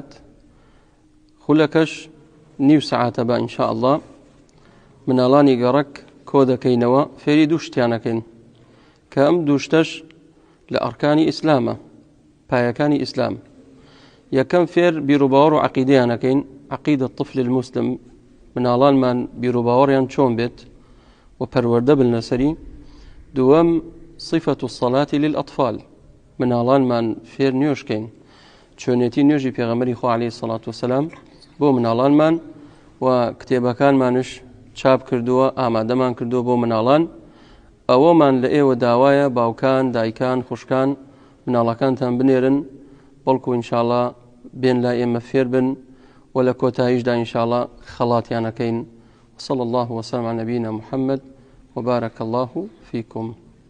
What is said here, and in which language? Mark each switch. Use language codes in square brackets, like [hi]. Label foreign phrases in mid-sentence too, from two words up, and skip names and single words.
[ckb] خولەکەش نیو سەعاتە بە ئینشاء الله مناڵانی گەڕەک کۆ دەکەینەوە، فێری دوو شتیانەکەین کە ئەم دوو شتەش لە ئەرکانی ئیسلامە، پایەکانی ئیسلام. یەکەم فێر بیرروباوەڕ و عەقیدەیانەکەین، [ar] عەقیدە الطفل المسلم، [ckb] مناڵانمان بیرروباوەڕیان چۆن بێت و پەروەردە بن لەسەری. دووەم [ar] صفەت الصەلاة للأطفال، [ckb] مناڵانمان فێر نوێژکەین، چۆنێتی نوێژی پێغەمبەری خوا [ar] عەلەیهی سەڵات وسەلام [ckb] بۆ مناڵانمان، و کتێبەکانمانش چاپ کردووە، ئامادەمان کردووە بۆ مناڵان. ئەوەمان لە ئێوە داوایە، باوکان، دایکان، خوشکان، مناڵەکانتان بنێرن، بەڵکو ئینشاءالله بێن لا ئێمە فێر بن و لە کۆتاییشدا ئینشاءالله خەڵاتیانەکەین. [ar] وصلى الله وسلم على نبينا محمد وبارك الله فيكم.